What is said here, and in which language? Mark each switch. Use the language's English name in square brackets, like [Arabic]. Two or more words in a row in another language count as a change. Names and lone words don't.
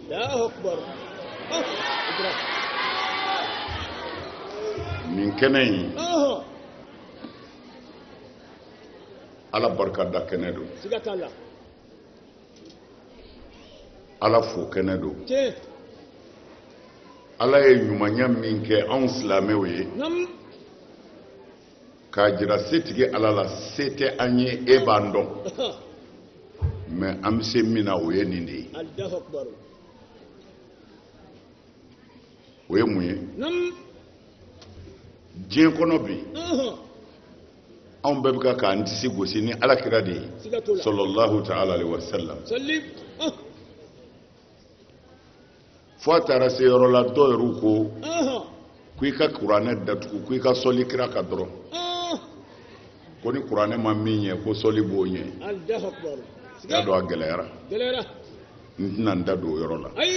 [Bambara] nin kɛnɛ in ala barika da kɛnɛ don, ala fo kɛnɛ don, ala ye ɲumanya min kɛ anw silamɛw ye k'a jira setigi ala la se tɛ an ye e b'an dɔn mais an bɛ se min na o ye nin de ye. o ye mun ye? diɲɛ kɔnɔ bi anw bɛɛ bɛ k'an disi gosi ni alakira de ye [Arabic] sallallahu ta'ala alaihi wasallam. [Bambara] fo a taara se yɔrɔ la dɔw yɛrɛ ko k'i ka kuranɛ datugu k'i ka sɔli kira kan dɔrɔn ko ni kuranɛ ma min ye ko sɔli b'o ɲɛ. y'a dɔn a gɛlɛyara. n tɛna n da don o yɔrɔ la.